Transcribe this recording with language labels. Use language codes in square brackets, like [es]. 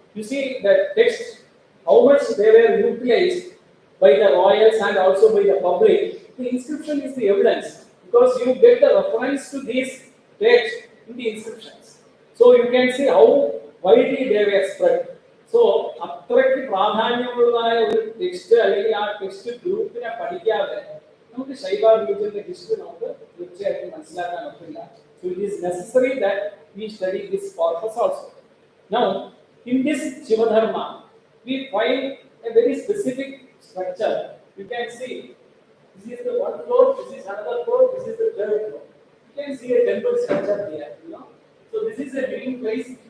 [en] You see the text, how much they were utilized by the royals and also by the public. The inscription is the evidence because you get the reference to these texts in the inscriptions. So you can see how widely they were spread. [ml] So, അത്രയ്ക്ക് പ്രാധാന്യമുള്ളതായ ഒരു text അല്ലെങ്കിൽ ആ text ഗ്രൂപ്പിനെ പഠിക്കാതെ നമുക്ക് ശൈവ റിലീജിയന്റെ history നമുക്ക് തീർച്ചയായിട്ടും മനസ്സിലാക്കാൻ പറ്റില്ല. [en] So it is necessary that we study this corpus also. Now, in this Shivadharma, we find a very specific structure. You can see this is the one floor, this is another floor, this is the third floor. You can see a temple structure here. So this is a meeting place.